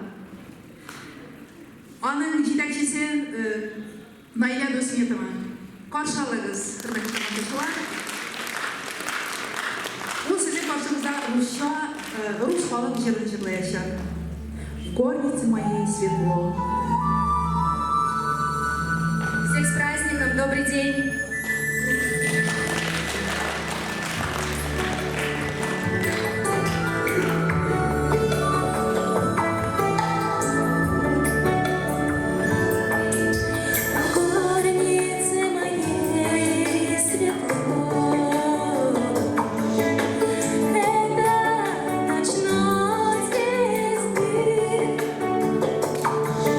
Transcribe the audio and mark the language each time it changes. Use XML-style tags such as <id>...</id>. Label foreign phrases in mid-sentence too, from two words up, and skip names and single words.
<tt>Аның җитәкчесе Наиля Дусметова. Каршы алыгыз, хөрмәтле тамашачылар. Ул сезнең каршыгызда рус халык җырын җырлаячак.</tt> <ru>Горницы моей светло. Всех с праздником, добрый день! Горницы моей светло, это ночной звезды.</ru>